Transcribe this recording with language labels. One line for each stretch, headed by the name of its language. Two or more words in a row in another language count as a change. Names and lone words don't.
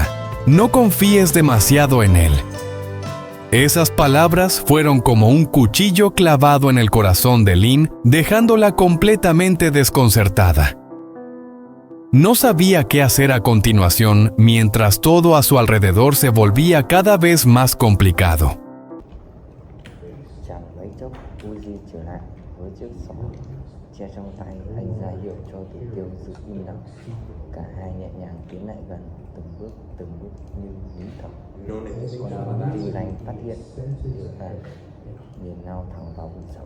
Spanish: No confíes demasiado en él. Esas palabras fueron como un cuchillo clavado en el corazón de Lin, dejándola completamente desconcertada. No sabía qué hacer a continuación mientras todo a su alrededor se volvía cada vez más complicado.
Vietnamese: Chẳng mấy chốc Uzi trở lại với chiếc sỏ che trong tay, anh ra hiệu cho Tử Tiêu giữ im lặng. Cả hai nhẹ nhàng tiến lại gần, từng bước như nín thở. Còn Tư Danh phát hiện và nhìn nhau thẳng vào vực sâu.